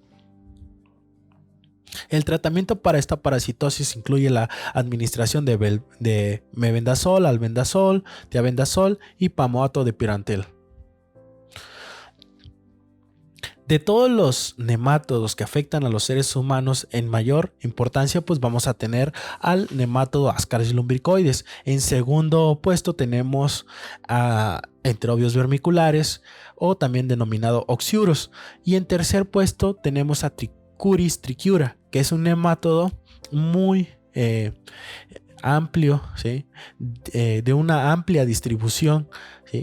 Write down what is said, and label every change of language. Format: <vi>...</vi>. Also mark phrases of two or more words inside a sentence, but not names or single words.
<es>El tratamiento para esta parasitosis incluye la administración de mebendazol, albendazol, tiabendazol y pamoato de pirantel. De todos los nemátodos que afectan a los seres humanos, en mayor importancia pues vamos a tener al nemátodo Ascaris lumbricoides. En segundo puesto tenemos a enterobios vermiculares, o también denominado Oxyurus, y en tercer puesto tenemos a Trichuris trichiura, que es un nemátodo muy amplio, ¿sí?, de una amplia distribución, ¿sí?</es>